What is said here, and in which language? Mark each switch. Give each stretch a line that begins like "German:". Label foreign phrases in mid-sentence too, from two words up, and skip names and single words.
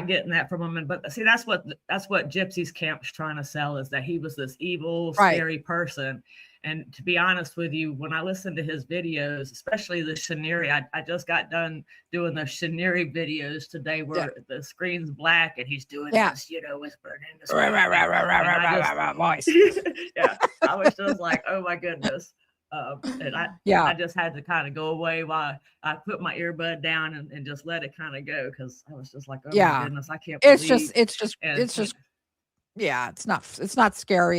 English: not getting that from him. But see, that's what Gypsy's camp's trying to sell, is that he was this evil, Right. scary person. And to be honest with you, when I listen to his videos, especially the Shaniri, I just got done doing the Shaniri videos today, Yeah. where the screen's black and he's doing Yeah. this, whispering in the Rah, screen. rah, rah, rah, rah, And rah, I rah, just, rah, rah, voice. yeah, I was just like, oh my goodness. And Yeah. I just had to kind of go away while I put my earbud down and just let it kind of go, because I was just like, oh my Yeah. goodness, I can't It's just believe. it's just And it's just yeah, it's not scary.